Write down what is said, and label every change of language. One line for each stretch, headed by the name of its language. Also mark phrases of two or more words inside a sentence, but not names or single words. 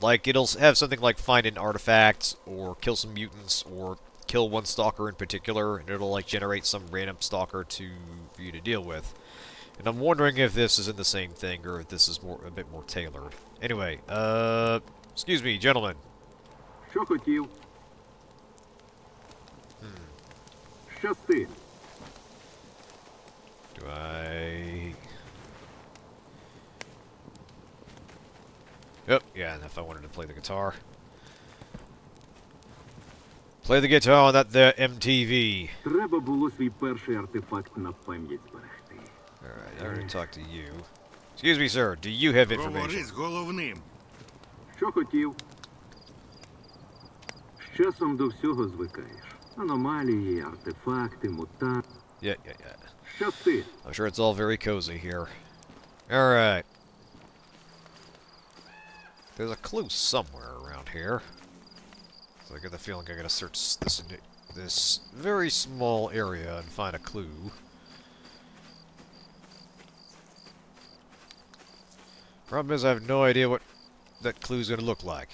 English: Like, it'll have something like find an artifact, or kill some mutants, or kill one stalker in particular, and it'll, like, generate some random stalker for you to deal with. And I'm wondering if this isn't the same thing, or if this is a bit more tailored. Anyway, excuse me, gentlemen.
Ukrainian: Що хотів? Щасти.
English: Do I... Yep, yeah, and if I wanted to play the guitar. Play the guitar on that there MTV.
Ukrainian: Треба було свій перший артефакт на пам'ять зберегти.
English: Alright, I already talked to you. Excuse me, sir, do you have information?
Ukrainian: Говори з головним. Що хотів? З часом до всього звикаєш. Аномалії, артефакти, мутанти.
English: Yeah.
Ukrainian: Щасти.
English: I'm sure it's all very cozy here. Alright. There's a clue somewhere around here. So I get the feeling I gotta search this very small area and find a clue. Problem is I have no idea what that clue's gonna look like.